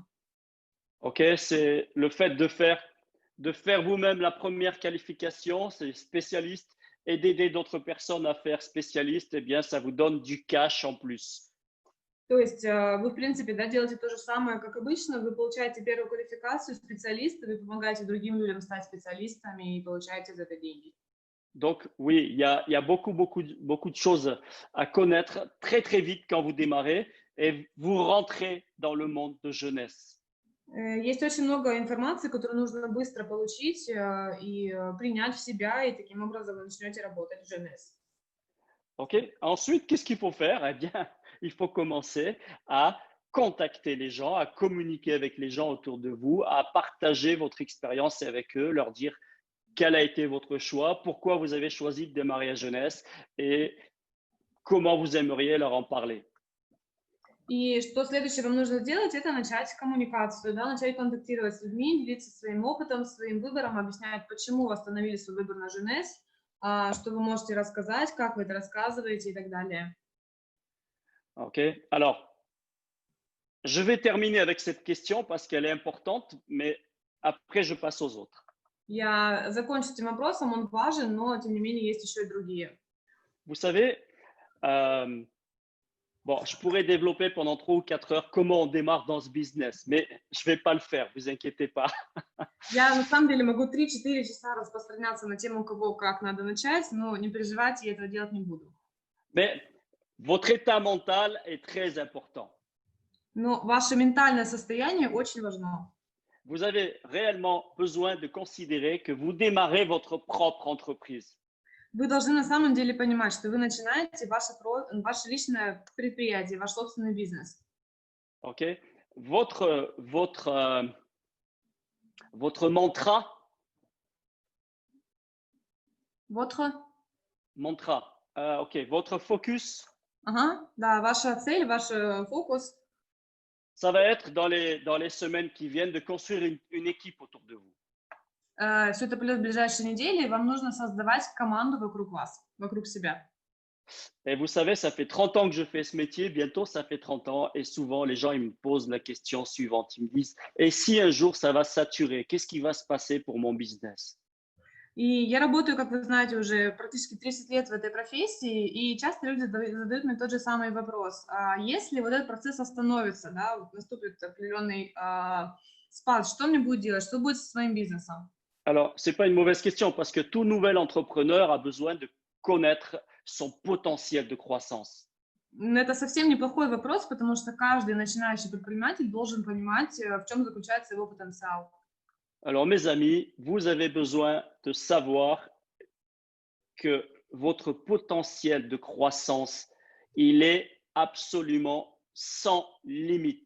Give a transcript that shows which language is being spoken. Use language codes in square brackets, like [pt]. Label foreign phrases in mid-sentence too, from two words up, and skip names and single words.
[fr] OK, c'est le fait de faire vous-même la première qualification, c'est spécialiste, et d'aider d'autres personnes à faire spécialiste, eh bien, ça vous donne du cash en plus. [ru] То есть вы, в принципе, да, делаете то же самое, как обычно, вы получаете первую квалификацию специалиста, вы помогаете другим людям стать специалистами и получаете за это деньги. [fr] Donc, oui, il y a beaucoup de choses à connaître très vite quand vous démarrez et vous rentrez dans le monde de jeunesse. [ru] Есть очень много информации, которую нужно быстро получить и принять в себя, и таким образом вы начнете работать в jeunesse. [fr] OK. Ensuite, qu'est-ce qu'il faut faire? Eh bien, il faut commencer à contacter les gens, à communiquer avec les gens autour de vous, à partager votre expérience avec eux, leur dire quel a été votre choix, pourquoi vous avez choisi de démarrer à jeunesse et comment vous aimeriez leur en parler. [ru] И что следующее вам нужно сделать, это начать коммуникацию, да, начать контактировать с людьми, делиться своим опытом, своим выбором, объяснять, почему вы остановили свой выбор на Женес, что вы можете рассказать, как вы это рассказываете и так далее. [fr] OK. Alors, je vais terminer avec cette question parce qu'elle est importante, mais après, je passe aux autres. [ru] Я закончу этим вопросом, он важен, но тем не менее есть еще и другие. [fr] Vous savez, euh, bon, je pourrais développer pendant 3 ou 4 heures comment on démarre dans ce business, mais je ne vais pas le faire, vous inquiétez pas. [ru] Я на самом деле могу 3-4 часа распространяться на тему, кого как надо начать, но не переживайте, я этого делать не буду. [fr] Mais votre état mental est très important. [ru] Но ваше ментальное состояние очень важно. [fr] Vous avez réellement besoin de considérer que vous démarrez votre propre entreprise. [ru] Вы должны на самом деле понимать, что вы начинаете ваше личное предприятие, ваш собственный бизнес. [fr] OK? Votre mantra, OK, votre focus, [ru] Ага, да, ваша цель, ваш фокус, [fr] ça va être dans les semaines qui viennent de construire une équipe autour de vous. [ru] все это плюс в ближайшие недели, вам нужно создавать команду вокруг вас, вокруг себя. [fr] Et vous savez, ça fait 30 ans que je fais ce métier, bientôt ça fait 30 ans, et souvent les gens ils me posent la question suivante, ils me disent, et si un jour ça va saturer, qu'est-ce qui va se passer pour mon business? [ru] И я работаю, как вы знаете, уже практически 30 лет в этой профессии, и часто люди задают мне тот же самый вопрос. Если вот этот процесс остановится, да, вот наступит определенный спад, что мне будет делать, что будет со своим бизнесом? [fr] Alors, ce n'est pas une mauvaise question parce que tout nouvel entrepreneur a besoin de connaître son potentiel de croissance. [ru] Это совсем неплохой вопрос, потому что каждый начинающий предприниматель должен понимать, в чем заключается его потенциал. [fr] Alors, mes amis, vous avez besoin de savoir que votre potentiel de croissance, il est absolument sans limite.